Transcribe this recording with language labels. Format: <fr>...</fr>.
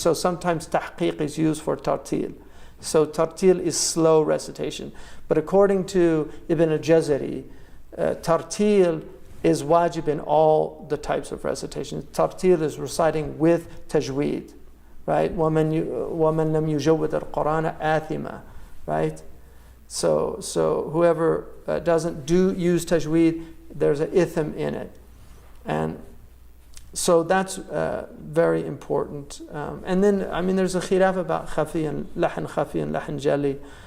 <en>So sometimes tahqiq is used for tartil. So tartil is slow recitation. But according to Ibn al-Jazari, tartil is wajib in all the types of recitation. Tartil is reciting with tajweed. right?</en> <ar>وَمَنْ لَمْ يُجَوِّدْ الْقُرْآنَ آثِمًا, right?</ar> <en>So whoever doesn't use tajweed, there's an itham in it. And so that's very important. And then, there's a khilaf about khafi and lahan jali.</en>